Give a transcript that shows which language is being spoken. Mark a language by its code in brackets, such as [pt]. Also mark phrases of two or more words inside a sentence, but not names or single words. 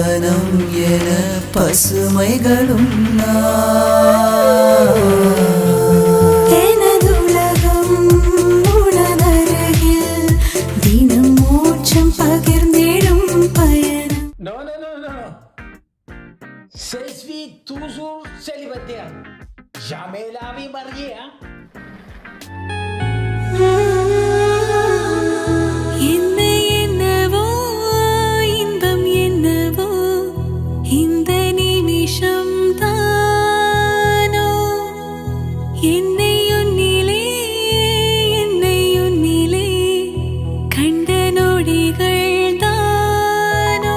[ta] நிலம் என பசுமைகளும் எனதுலகம் உனதருகில் தினம் மோட்சம் பகிர்ந்திடும் பயணம். [fr] Non, non, non, non, non. Je suis toujours célibataire. Jamais la vie mariée, hein? [ta] என்னை என்னவோ இன்பம் என்னவோ இந்த நிமிஷம் தானோ என்னை உன்னிலே கண்ட நொடிகள் தானோ.